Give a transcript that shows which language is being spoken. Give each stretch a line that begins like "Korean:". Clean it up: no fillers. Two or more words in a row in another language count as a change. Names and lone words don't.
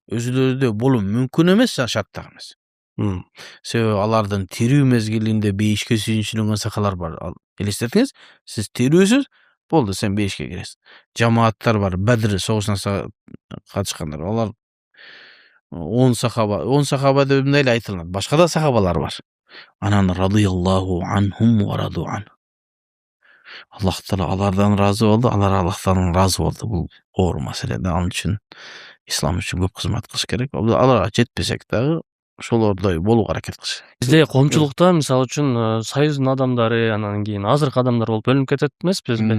Kyrgyz: Өзүлөрүдө болуу мүмкүн эмес, шарт да эмес. Себеби алардын тирүү мезгилинде бейишке сүйүнчүлөнгөн сахалар бар. Элестетиңиз, сиз тирүүсүз, болду, сен бейишке киресиң. Жамааттар бар, Бадр согушуна катышкандар. Алар 10 сахаба деп мындай эле айтылат. Башка да сахабалар бар.
Arabic: Анан رضي الله عنهم ورضوا عن.
Kyrgyz: Аллах Таала алардан разы болду, алар Аллахтан разы болду. Бул оор маселе. Ал үчүн ислам үчүн көп кызмат кылыш керек. Аларга жетпесек дагы ошолордой болууга аракет кылыш керек. Бизде коомчулукта мисалы үчүн союздун адамдары, анан кийин азыркы адамдар болуп бөлүнүп кетет эмеспизби?